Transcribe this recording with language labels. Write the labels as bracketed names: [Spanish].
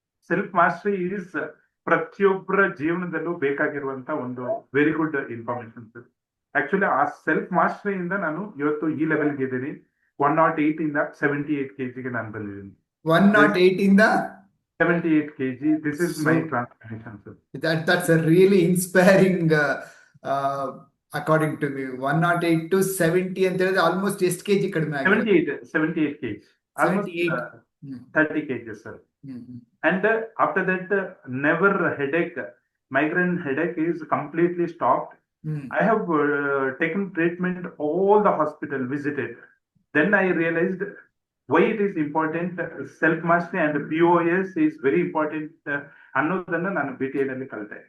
[Kannada] Self mastery is ಪ್ರತಿಯೊಬ್ಬರ ಜೀವನದಲ್ಲೂ ಬೇಕಾಗಿರುವಂತ ಒಂದು ವೆರಿ ಗುಡ್ ಇನ್ಫಾರ್ಮೇಶನ್. ಆಕ್ಚುಲಿ ಆ ಸೆಲ್ಫ್ ಮಾಸ್ಟರಿಯಿಂದ ನಾನು ಇವತ್ತು ಈ ಲೆವೆಲ್ಗೆ ಇದ್ದೀನಿ. 108 ಇಂದ 78 kg ನಾನು ಬಂದಿದ್ದೀನಿ. 108 ಇಂದ 78 kg. [English] This is my transformation, sir. That's a really inspiring, according to me. [Kannada] 108 to 70 ಅಂತ ಹೇಳಿದ್ರೆ ಆಲ್ಮೋಸ್ಟ್ ಎಷ್ಟು ಕೆಜಿ ಕಡಿಮೆ ಆಗಿದೆ? [English] 78 kg. Almost 30 kg, sir. And after that, never headache. Migraine headache is completely stopped. I have taken treatment, all the hospital visited. Then I realized why it is important. Self mastery and POS is very important [Kannada] ಅನ್ನೋದನ್ನ ನಾನು B T ನಲ್ಲಿ ಕಲಿತೆ.